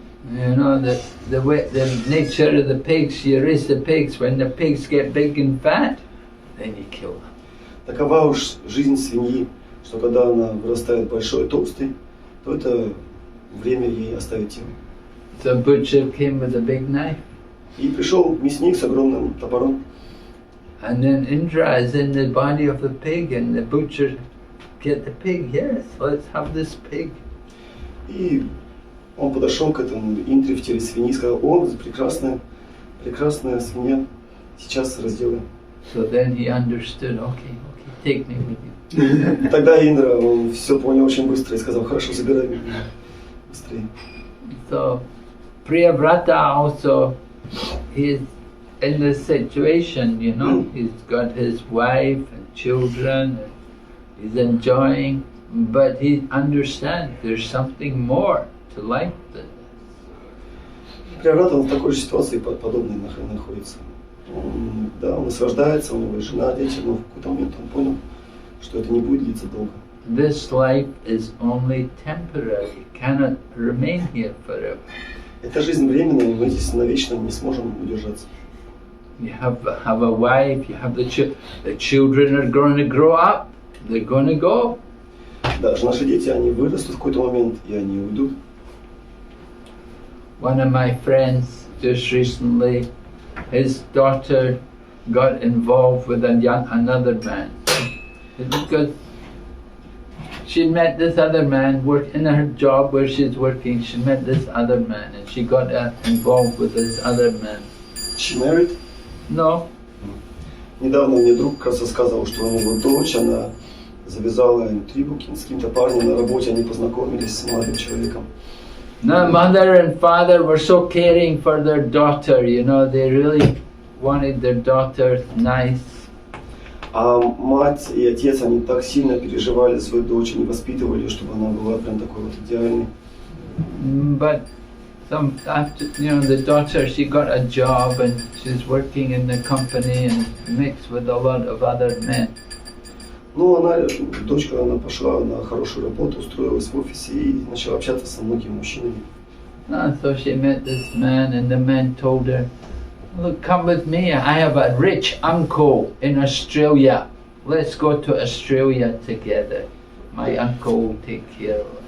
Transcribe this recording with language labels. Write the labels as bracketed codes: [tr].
[en] You know, the nature of the pigs, you raise the pigs, when the pigs get big and fat, then you kill them. [ru] Такова уж жизнь свиньи, что когда она вырастает большой и толстой, то это время ей оставить тело. [en] The butcher came with a big knife. [ru] И пришел мясник с огромным топором. [en] And then Indra is in the body of the pig, and the butcher get the pig. Yes, let's have this pig. [ru] И он подошел к этому Индре в теле свиньи и сказал, о, прекрасная свинья, сейчас разделаем. [en] So then he understood, okay, take me with you. [ru] И тогда Индра, он все понял очень быстро и сказал, хорошо, забирай меня быстрее. [en] So Priyavrata also, he's in this situation, you know, he's got his wife and children, and he's enjoying, but he understands there's something more to life than this. [ru] Приорат, он в такой же ситуации подобной находится. Он наслаждается, у него есть жена, дети, но в какой-то момент он понял, что это не будет длиться долго. [en] This life is only temporary, cannot remain here forever. [ru] Эта жизнь временная, и мы здесь навечно не сможем удержаться. [en] You have a wife, you have the children are going to grow up, they're going to go. [ru] Даже наши дети, они вырастут в какой-то момент, и они уйдут. [en] One of my friends just recently, his daughter got involved with another man. Because she met this other man, work in her job where she's working, she met this other man and she got involved with this other man. She married? No. [ru] Недавно мне друг как раз рассказывал, что у него дочь, она завязала интригу с каким-то парнем на работе, они познакомились с молодым человеком. [en] No, mother and father were so caring for their daughter, you know, they really wanted their daughter nice. [ru] А мать и отец, они так сильно переживали за свою дочь, они воспитывали, чтобы она была прям такой вот идеальной. [en] But after, you know, the daughter, she got a job and she's working in the company and mixed with a lot of other men. [ru] Ну, дочка, она пошла на хорошую работу, устроилась в офисе и начала общаться со многими мужчинами. [en] So she met this man and the man told her, look, come with me, I have a rich uncle in Australia. Let's go to Australia together. My uncle will take care of it.